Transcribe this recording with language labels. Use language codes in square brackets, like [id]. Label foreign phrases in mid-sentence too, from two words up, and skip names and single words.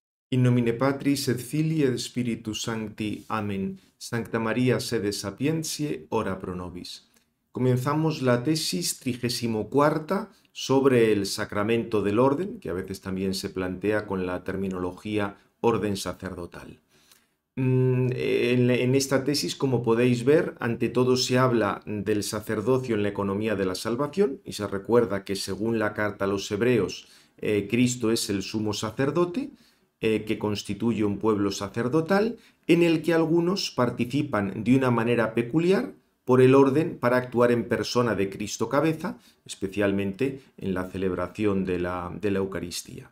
[la] In nomine Patris et Filii et Spiritus Sancti. Amén. Sancta María, sede sapientiae, ora pro nobis. [es] Comenzamos la tesis 34ª sobre el sacramento del orden, que a veces también se plantea con la terminología orden sacerdotal. En esta tesis, como podéis ver, ante todo se habla del sacerdocio en la economía de la salvación y se recuerda que según la carta a los Hebreos, Cristo es el sumo sacerdote, que constituye un pueblo sacerdotal, en el que algunos participan de una manera peculiar por el orden para actuar en persona de Cristo cabeza, especialmente en la celebración de la Eucaristía.